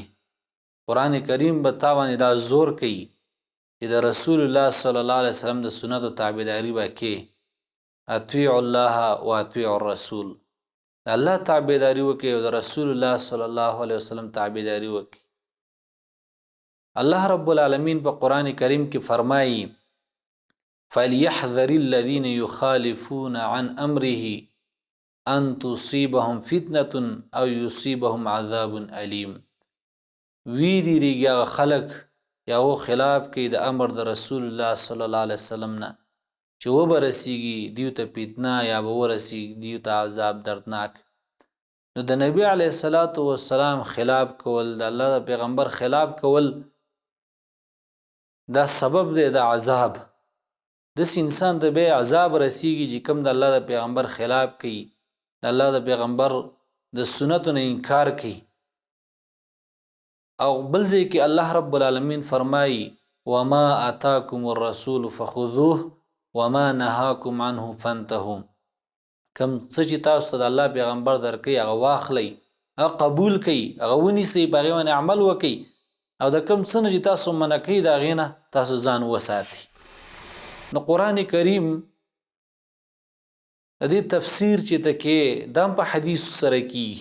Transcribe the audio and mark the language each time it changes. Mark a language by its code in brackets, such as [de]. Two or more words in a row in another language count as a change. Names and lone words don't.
[ps] قرآن کریم به تا باندې دا زور کوي چې د رسول الله [ar] صلی الله علیه وسلم [ps] د سنتو تابعداري به کې. [ar] اطیع الله و اطیع الرسول، [ps] د الله تابعداري وکړي او د رسول الله [ar] صلی الله علیه وسلم [ps] تابعداري وکړي. الله رب العالمین په قرآن کریم کې فرمایي [ar] فَلْيَحْذَرِ الَّذِينَ يُخَالِفُونَ عَنْ أَمْرِهِ أَنْ تُصِيبَهُمْ فِتْنَةٌ أَوْ يُصِيبَهُمْ عَذَابٌ أَلِيمٌ. [ps] ویریږي هغه خلک چې هغو خلاف کوي د امر د رسول الله [ar] صلی الله علیه وسلم [ps] نه، چې وبرسیږي دیو ته فتنه یا به ورسیږي دیو ته عذاب دردناک. نو د نبی [ar] علیه الصلاة والسلام [ps] خلاف کول، د الله د پیغمبر خلاف کول، دا سبب دی د عذاب. دس انسان ته به عذاب رسیږي چې کوم د الله د پیغمبر خلاف کوي، د الله د پیغمبر د سنتو نه انکار کوي. او بل ځای کې الله رب العالمین فرمایي [ar] وما اتاکم الرسول فخذوه وما نهاکم عنه فانتهوا. [ps] کم څه چې تاسو ته د الله پیغمبر درکوي هغه واخلئ، هغه قبول کړئ، هغه ونیسئ، په هغې باندې عمل وکئ، او د کوم څه نه چې تاسو منع کوئ د هغې نه تاسو ځان وساتئ. نو قرآن کریم د دې تفسیر چې ته کې دا هم په حدیثو سره کیږي.